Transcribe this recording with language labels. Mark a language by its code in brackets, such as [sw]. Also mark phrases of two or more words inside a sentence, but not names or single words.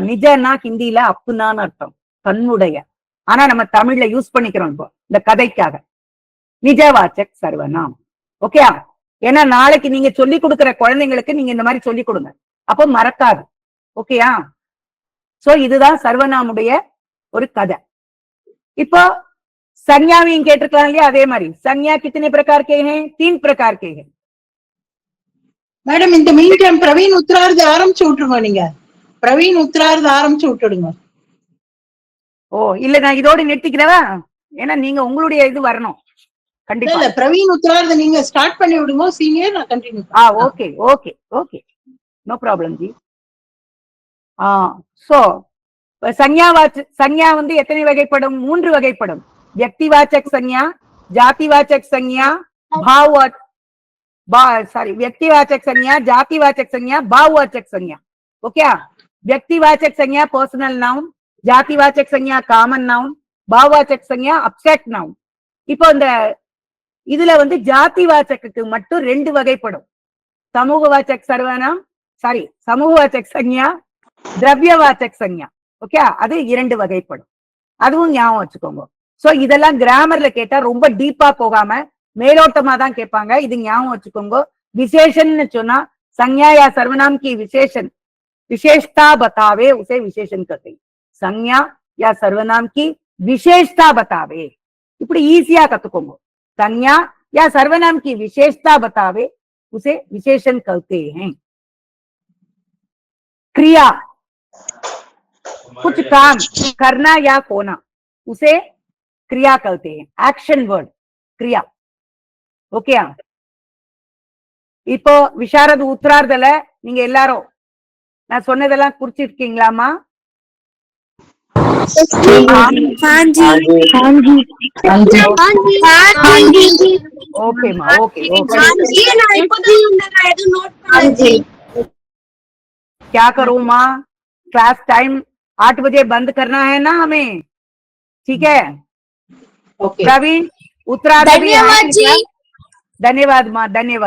[ta] நிஜன்னா ஹிந்தியில அப்புனான்னு அர்த்தம், தன்னுடைய. ஆனா நம்ம தமிழ்ல யூஸ் பண்ணிக்கிறோம் இப்போ இந்த கதைக்காக. [hi] निजवाचक सर्वनाम. [ta] ஓகே, ஏன்னா நாளைக்கு நீங்க சொல்லி கொடுக்கிற குழந்தைங்களுக்கு நீங்க இந்த மாதிரி சொல்லி கொடுங்க, அப்போ மறக்காது. ஓகேயா? சோ இதுதான் சர்வநாமுடைய ஒரு கதை. இப்போ संज्ञाவையும் கேட்டிருக்கலாம் இல்லையா? அதே மாதிரி [hi] संज्ञा कितने प्रकार के हैं? 3 प्रकार के हैं. [ta] மேடம் இந்த [en] mean time [ta] பிரவீன் உத்தரார்து ஆரம்பிச்சு விட்டுருங்க. நீங்க பிரவீன் உத்தரார்து ஆரம்பிச்சு விட்டுடுங்க. ஓ இல்ல, நான் இதோட நிறுத்திக்கிறவா, ஏன்னா நீங்க உங்களுடைய இது வரணும் கண்டிப்பா. இல்ல பிரவீன் உத்தரார்து நீங்க ஸ்டார்ட் பண்ணி விடுங்க, சீனியர் நான் கண்டினியூ. [en] OK OK OK, no problem [ta] ஜி. சோ संज्ञा வந்து எத்தனை வகைப்படும்? 3 வகைப்படும். [hi] व्यक्तिवाचक संज्ञा, जातिवाचक संज्ञा, व्यक्तिवाचक संज्ञा, जातिवाचक संज्ञा, भाववाचक संज्ञा. ओके, व्यक्तिवाचक संज्ञा [en] personal noun, [hi] जातिवाचक संज्ञा [en] common noun, [hi] भाववाचक संज्ञा [en] abstract noun. [ta] இப்போ இந்த இதுல வந்து ஜாதிவாச்சக்கு மட்டும் 2 வகைப்படும். [hi] சமூகவாச்சक सर्वनाम, சமூகவாச்சक संज्ञा, द्रव्यवाचक संज्ञा. [ta] ஓகே, அது 2 வகைப்படும். அதுவும் ஞாபகம் வச்சுக்கோங்க. சோ இதெல்லாம் கிராமர்ல கேட்டா ரொம்ப டீப்பா போகாம மேலோட்டமா தான் கேட்பாங்க, இது ஞாபகம் வச்சுக்கோங்க. விசேஷன்னு சொன்னா [hi] संज्ञा या सर्वनाम की विशेषता बतावे उसे विशेषण कहते हैं. संज्ञा या सर्वनाम की विशेषता बतावे, [ta] இப்படி ஈஸியா கத்துக்கோங்க. [hi] संज्ञा या सर्वनाम की विशेषता बतावे उसे विशेषण कहते हैं. क्रिया, कुछ काम करना या होना, उसे क्रिया कहते हैं. [en] action word [hi] क्रिया. [ta] ஓகே, இப்போ விஷாரத உத்தரார்தல நீங்க எல்லாரும் நான் சொன்னதெல்லாம் குறிச்சிருக்கீங்களாமா? ஓகேமா, [en] OK OK. [hi] क्या करूं माँ, [en] class time [hi] 8 बजे बंद करना है ना हमें, ठीक है? प्रवीण उत्तरार्ध भी धन्यवाद जी। धन्यवाद माँ, धन्यवाद